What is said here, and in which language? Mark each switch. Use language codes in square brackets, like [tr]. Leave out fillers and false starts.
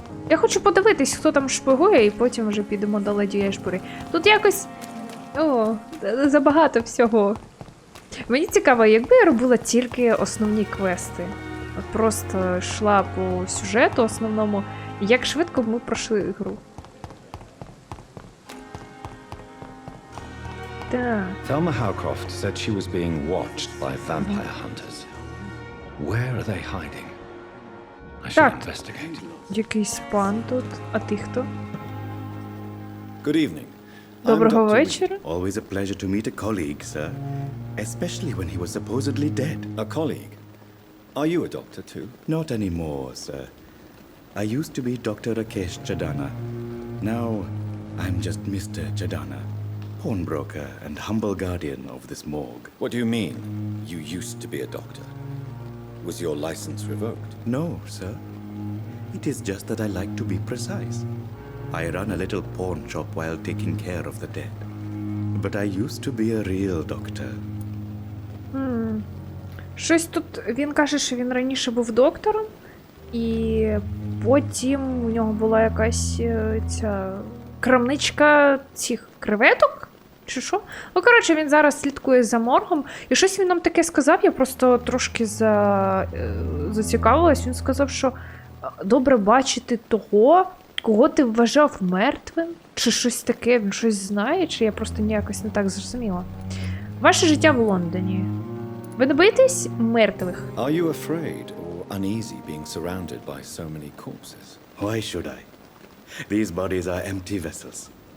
[uk] Я хочу подивитись, хто там шпигує, і потім вже підемо до леді Ешбурі. Тут якось... О, забагато всього. Мені цікаво, якби я робила тільки основні квести. От просто йшла по сюжету основному, як швидко б ми пройшли гру. Так. [en] Thelma Howcroft said she was being watched by vampire hunters. Where are they hiding? I should [uk] Так. [en] investigate. [uk] Якийсь пан тут. А ти хто? [en] Good evening. [uk] Доброго [en] I'm Dr. [uk] вечора. [en] Always a pleasure to meet a colleague, sir. Especially when he was supposedly dead. A colleague. Are you a doctor too? Not anymore, sir. I used to be Dr. Rakesh Chadana. Now, I'm just Mr. Chadana, pawnbroker and humble guardian of this morgue. What do you mean, you used to be a doctor? Was your license revoked? No, sir. It is just that I like to be precise. I run a little pawn shop while taking care of the dead. But I used to be a real doctor. [uk] Щось тут, він каже, що він раніше був доктором, і потім у нього була якась ця крамничка цих креветок, чи що? Ну, коротше, він зараз слідкує за моргом, і щось він нам таке сказав, я просто трошки зацікавилась, він сказав, що добре бачити того, кого ти вважав мертвим, чи щось таке, він щось знає, чи я просто ніякось не так зрозуміла. Ваше життя в Лондоні. Ви не боїтесь мертвих? [en] Are you afraid or uneasy being surrounded by so many corpses? Why should I? These bodies are empty vessels.